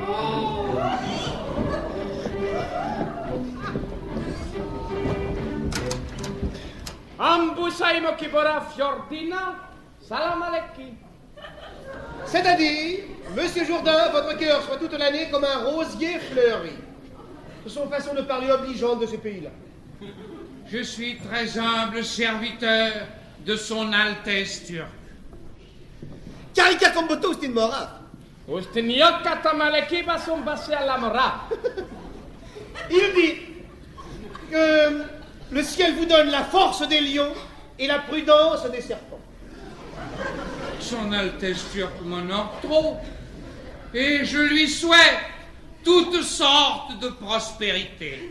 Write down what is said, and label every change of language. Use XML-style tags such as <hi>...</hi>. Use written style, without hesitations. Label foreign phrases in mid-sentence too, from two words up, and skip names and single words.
<ar>Ambusaimo Kibora Fiordina, salam aleki.</ar> <fr>C'est-à-dire, Monsieur Jourdain, votre cœur soit toute l'année comme un rosier fleuri. Ce sont façons de parler obligeantes de ces pays-là. Je suis très humble serviteur de son Altesse turque. Karika Komboto Ustinmora. Ustinyoka tamaleki basum basé à l'amora. Il dit que le ciel vous donne la force des lions et la prudence des serpents. Son Altesse turque m'honore trop, et je lui souhaite toutes sortes de prospérité.</fr>